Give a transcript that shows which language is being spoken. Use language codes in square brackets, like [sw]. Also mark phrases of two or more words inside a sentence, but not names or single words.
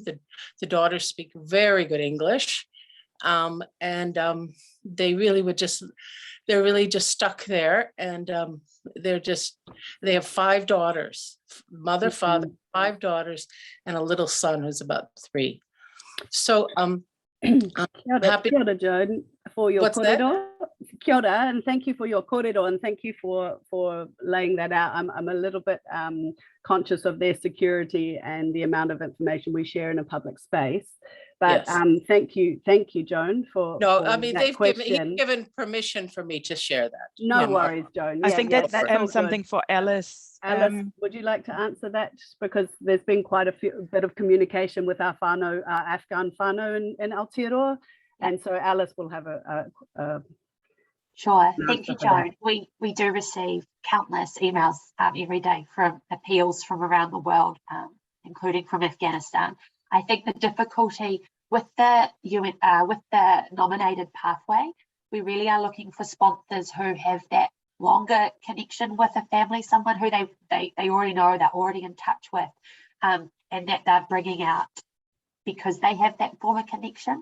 [en] The daughters speak very good English. They really they're really just stuck there. And they have 5 daughters, mother, father, 5 daughters, and a little son who's about 3. So I'm happy. [mi] Kia ora, [en] Joan, for your What's that? korero. [mi] kia ora, [en] and thank you for your kōrero, and thank you for laying that out. I'm a little bit conscious of their security and the amount of information we share in a public space. But Yes. thank you, Joan, for No, for I mean, that question. he's given permission for me to share that. No Yeah. worries, Joan. I Yeah, think yeah, that's all good. something for Alice. Alice, would you like to answer that? Because there's been quite a bit of communication with our whānau, Afghan whānau in Aotearoa. And so Alice will have a Sure. Thank answer you, for that. Joan. We do receive countless emails every day from appeals from around the world, including from Afghanistan. I think the difficulty with the nominated pathway, we really are looking for sponsors who have that longer connection with a family, someone who they already know, they're already in touch with, and that they're bringing out because they have that former connection.